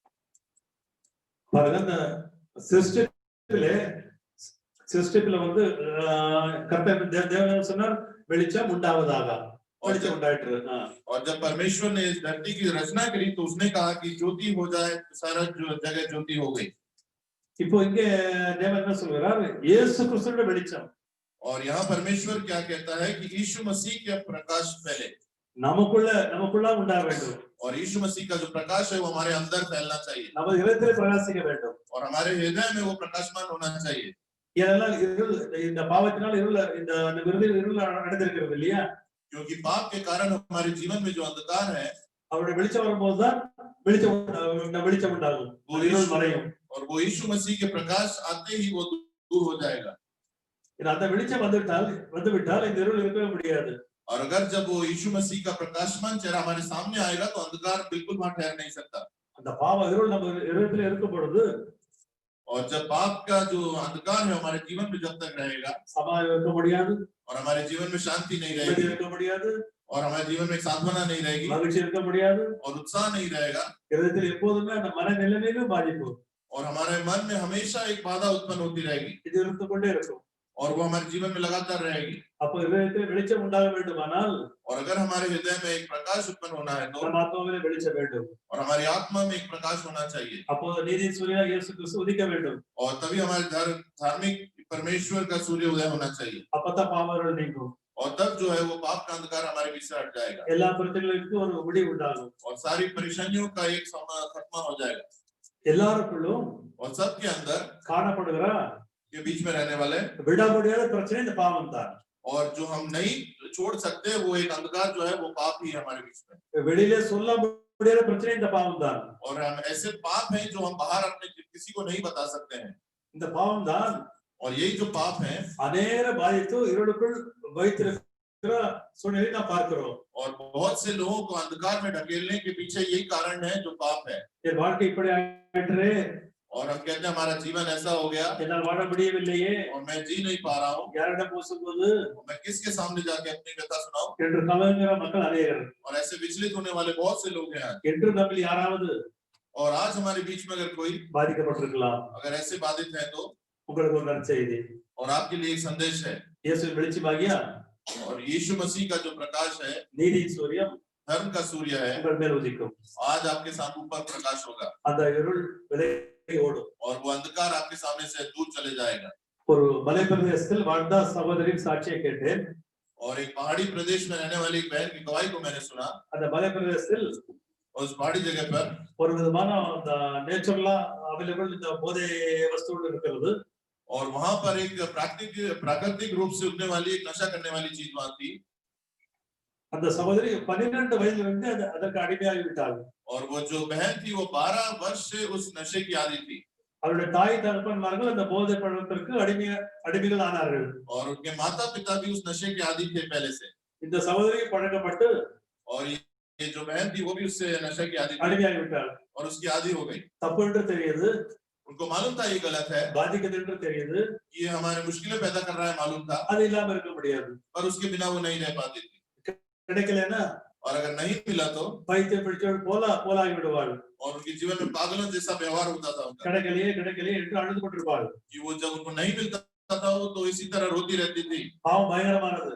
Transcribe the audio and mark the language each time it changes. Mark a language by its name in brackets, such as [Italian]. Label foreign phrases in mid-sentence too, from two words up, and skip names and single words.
[Tamil] பாருங்க, சிருஷ்டிப்பில வந்து கர்த்தர் தேவன் சொன்னார் வெளிச்சம் உண்டாவதாக, வெளிச்சம் உண்டாயிற்று. [Hindi] और जब परमेश्वर ने इस धरती की रचना करी तो उसने कहा कि ज्योति हो जाए, तो सारा जगह ज्योति हो गई। [Tamil] இப்போ இங்கே தேவன் என்ன சொல்கிறார்? இயேசு கிறிஸ்துவின் வெளிச்சம். [Hindi] और यहाँ परमेश्वर क्या कहता है कि यीशु मसीह के प्रकाश पहले [Tamil] நமக்குள்ள உண்டாக வேண்டும். [Hindi] और यीशु मसीह का जो प्रकाश है वो हमारे अंदर फैलना चाहिए [Tamil] நம்ம இதயத்திலே பிரகாசிக்க வேண்டும். [Hindi] और हमारे हृदय में वो प्रकाशमान होना चाहिए। [Tamil] இதெல்லாம் இருள், இந்த பாவத்தினால் இருள், இந்த இருள் அடைந்திருக்கிறது இல்லையா? [Hindi] क्योंकि पाप के कारण हमारे जीवन में जो अंधकार है [Tamil] அவருடைய வெளிச்சம் வரும்போதுதான் வெளிச்சம் உண்டாகும், இருள் மறையும். [Hindi] और वो यीशु मसीह के प्रकाश आते ही वो दूर हो जाएगा। [Tamil] அந்த வெளிச்சம் வந்துவிட்டால் இந்த இருள் இருக்கவே முடியாது. [Hindi] और अगर जब वो यीशु मसीह का प्रकाशमान चेहरा हमारे सामने आएगा तो अंधकार बिल्कुल वहां ठहर नहीं सकता। [Tamil] அந்த பாவ இருள் நம்ம இருதயத்திலே இருக்கும் பொழுது [Hindi] और जब पाप का जो अंधकार है हमारे जीवन में जब तक रहेगा [Tamil] சமாதானம் இருக்க முடியாது, [Hindi] और हमारे जीवन में शांति नहीं रहेगी [Tamil] இருக்க முடியாது, [Hindi] और हमारे जीवन में सांत्वना नहीं रहेगी [Tamil] மகிழ்ச்சி இருக்க முடியாது. [Hindi] और उत्साह नहीं रहेगा [Tamil] இருதயத்தில் எப்போதுமே அந்த மன நிலைமையிலும் பாதிப்பு [Hindi] और हमारे मन में हमेशा एक बाधा उत्पन्न होती रहेगी [Tamil] இது இருந்து கொண்டே இருக்கும். [Hindi] और वो हमारे जीवन में लगातार रहेगी। [Tamil] அப்போ இதயத்தில் வெளிச்சம் உண்டாக வேண்டுமானால் [Hindi] और अगर हमारे हृदय में एक प्रकाश उत्पन्न होना है तो [Tamil] நம்ம ஆத்மாவிலே வெளிச்சம் வேண்டும். [Hindi] और हमारी आत्मा में एक प्रकाश होना चाहिए [Tamil] அப்போ நீதியின் சூரியனாக இயேசு கிறிஸ்து உதிக்க வேண்டும். [Hindi] और तभी हमारे धार्मिक परमेश्वर का सूर्य उदय होना चाहिए [Tamil] அப்பதான் பாவ இருள் நீங்கும். [Hindi] और तब जो है वो पाप का अंधकार हमारे बीच से हट जाएगा [Tamil] எல்லா பிரச்சனைகளுக்கும் ஒரு முடிவு உண்டாகும். [Hindi] और सारी परेशानियों का एक खत्मा हो जाएगा। [Tamil] எல்லாருக்குள்ளும் [Hindi] और सबके अंदर [Tamil] காணப்படுகிற [Hindi] के बीच में रहने वाले [Tamil] விட முடியாத பிரச்சனை இந்த பாவம் தான். [Hindi] और जो हम नहीं छोड़ सकते वो एक अंधकार जो है वो पाप ही है हमारे बीच में। [Tamil] வெளியிலே சொல்ல முடியாத பிரச்சனை இந்த பாவம் தான். [Hindi] और हम ऐसे पाप हैं जो हम बाहर अपने किसी को नहीं बता सकते हैं। [Tamil] இந்த பாவம் தான் [Hindi] और यही जो पाप है [Tamil] அநேக பாதித்து இருளுக்குள் வைத்திருக்கிற சூழ்நிலை நாம் பார்க்கிறோம். [Hindi] और बहुत से लोगों को अंधकार में ढकेलने के पीछे यही कारण है जो पाप है। [Tamil] என் வாழ்க்கை இப்படி ஆயிற்றே, [Hindi] और हम कहते हैं हमारा जीवन ऐसा हो गया [Tamil] என்னால் வாழ முடியவில்லையே [Hindi] और मैं जी नहीं पा रहा हूँ, [Tamil] யாரிடம் பேசும்போது [Hindi] और मैं किसके सामने जाके अपनी व्यथा सुनाऊं। [Tamil] என்று கலங்குகிற மக்கள் அநேகர் [Hindi] और ऐसे विचलित होने वाले बहुत से लोग हैं आज। [Tamil] என்று நம்மில் யாராவது [Hindi] और आज हमारे बीच में अगर कोई [Tamil] பாதிக்கப்பட்டிருக்கலாம் [Hindi] अगर ऐसे बाधित है तो, [Tamil] உங்களுக்கு ஒரு நற்செய்தி [Hindi] और आपके लिए एक संदेश है, [Tamil] இயேசுவின் வெளிச்சமாகிய [Hindi] और यीशु मसीह का जो प्रकाश है, [Tamil] நீதியின் சூரியன் [Hindi] धर्म का सूर्य है, [Tamil] உங்கள் மேல் உதிக்கும் [Hindi] आज आपके सामने ऊपर प्रकाश होगा [Tamil] அந்த இருள் விலகி ஓடும் [Hindi] और वो अंधकार आपके सामने से दूर चले जाएगा। [Tamil] ஒரு மலைப்பிரதேசத்தில் வாழ்ந்த சகோதரின் சாட்சியை கேட்டேன் [Hindi] और एक पहाड़ी प्रदेश में रहने वाली एक बहन की गवाही को मैंने सुना। [Tamil] அந்த மலைப்பிரதேசத்தில் [Hindi] और उस पहाड़ी जगह पर [Tamil] ஒரு விதமான அந்த [English] naturally available [Tamil] இந்த போதை வஸ்துகள் இருக்கிறது [Hindi] और वहां पर एक प्राकृतिक रूप से उगने वाली एक नशा करने वाली चीज वहां थी। [Tamil] அந்த சகோதரி 12 வயதுல இருந்து அதற்கு அடிமையாகி விட்டாள் [Hindi] और वो जो बहन थी वो 12 वर्ष से उस नशे की आदी थी। [Tamil] அவருடைய தாய் தகப்பன்மார்கள் அந்த போதை பழக்கத்திற்கு அடிமைகள் ஆனார்கள் [Hindi] और उनके माता पिता भी उस नशे के आदी थे पहले से। [Tamil] இந்த சகோதரி பழக்கப்பட்டு [Hindi] और ये जो बहन थी वो भी उससे नशे की आदी थी [Tamil] அடிமையாகி விட்டாள் [Hindi] और उसकी आदी हो गई। [Tamil] தப்பு என்று தெரியுது [Hindi] उनको मालूम था ये गलत है, [Tamil] பாதிக்குது என்று தெரியுது [Hindi] ये हमारे मुश्किलें पैदा कर रहा है, मालूम था, [Tamil] அது இல்லாம இருக்க முடியாது [Hindi] पर उसके बिना वो नहीं रह पाती थी। [Tamil] கிடைக்கலன்னா [Hindi] और अगर नहीं मिला तो [Tamil] பைத்தியம் பிடிச்சவள் போலாகி விடுவாள் [Hindi] और उनके जीवन में पागलों जैसा व्यवहार होता था उनका [Tamil] கிடைக்கலையே என்று அழுது கொண்டிருப்பாள் [Hindi] कि वो जब उनको नहीं मिलता था वो तो इसी तरह रोती रहती थी। [Tamil] பாவம் பயங்கரமானது